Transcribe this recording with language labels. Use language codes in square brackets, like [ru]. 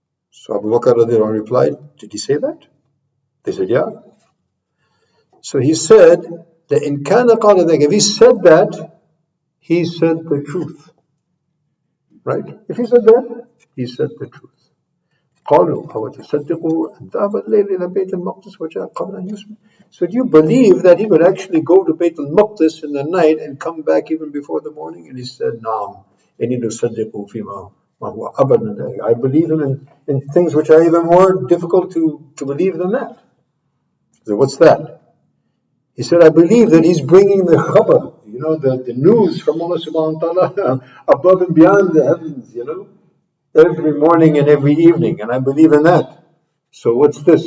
[en] So Abu Bakr radiallahu anhu replied, did he say that? They said, yeah. So he said that in kana qala dhalik, if he said that, he said the truth. Right? If he said that, he said the truth. [ar] قالوا أو تصدقوا أن ذهب الليل إلى بيت المقدس وجاء قبل أن يصبح. [en] So do you believe that he would actually go to Bayt al-Maqdis in the night and come back even before the morning? And he said, [ar] نعم إني أصدقه فيما هو أبعد من ذلك. [en] I believe him in things which are even more difficult to believe than that. So what's that? He said, I believe that he's bringing the khabar, the news from Allah subhanahu wa ta'ala above and beyond the heavens, every morning and every evening, and I believe in that. So what's this?